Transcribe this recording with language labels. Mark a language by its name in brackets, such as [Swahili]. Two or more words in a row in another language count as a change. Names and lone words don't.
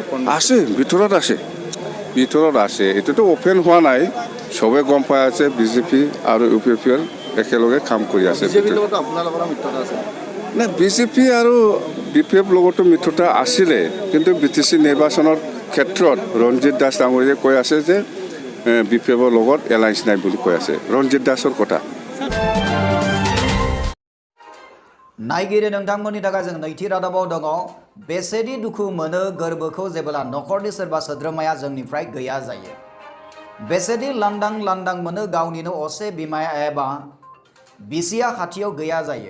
[Assamese] আছে, ভিতৰত আছে। এটোতো ওপেন হোৱা নাই, সবে গম পাই আছে BJP আৰু UPPL একেলগে কাম কৰি আছে। BJP লগত আপোনাৰ লগত মিত্ৰতা আছে না? BJP আৰু BPF লগতো মিত্ৰতা আছিলে, কিন্তু BTC নিৰ্বাচনৰ ক্ষেত্ৰত ৰঞ্জিত দাস ডাঙৰীয়াই কৈ আছে যে BPFৰ লগত এলায়েন্স নাই বুলি কৈ আছে। ৰঞ্জিত দাসৰ কথা। [Bodo] नायगिरि नोंथांमोननि थाखाय जों नैथि रादाबाव दङ। बेसेदि दुखु मोनो गोरबोखौ जेब्ला नखरनि सोरबा सोद्रोमाया जोंनिफ्राय गैया जायो। बेसेदि लांदां मोनो गावनिनो असे बिमाया एबा बिसिया खाथियाव गैया जायो।